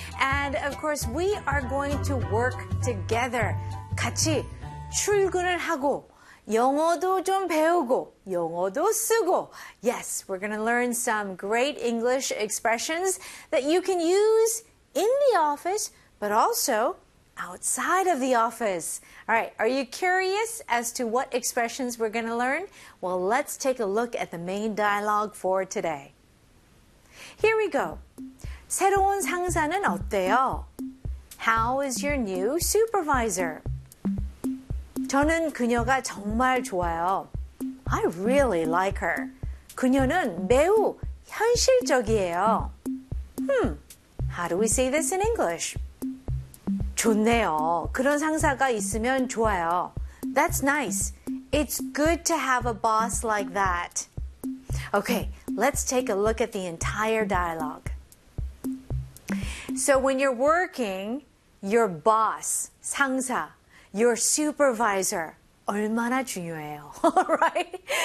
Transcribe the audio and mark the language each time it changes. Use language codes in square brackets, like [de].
[en] And of course, we are going to work together. [ko] 같이 출근을 하고, 영어도 좀 배우고, 영어도 쓰고. [en] Yes, we're going to learn some great English expressions that you can use in the office, but also outside of the office. All right, are you curious as to what expressions we're going to learn? Well, let's take a look at the main dialogue for today. Here we go. [ko] 새로운 상사는 어때요? [en] How is your new supervisor? [ko] 저는 그녀가 정말 좋아요. [en] I really like her. [ko] 그녀는 매우 현실적이에요. [en] How do we say this in English? [ko] 좋네요. 그런 상사가 있으면 좋아요. [en] That's nice. It's good to have a boss like that. Okay, let's take a look at the entire dialogue. So when you're working, your boss, 상사, your supervisor, [ko] 얼마나 중요해요, [en] all right?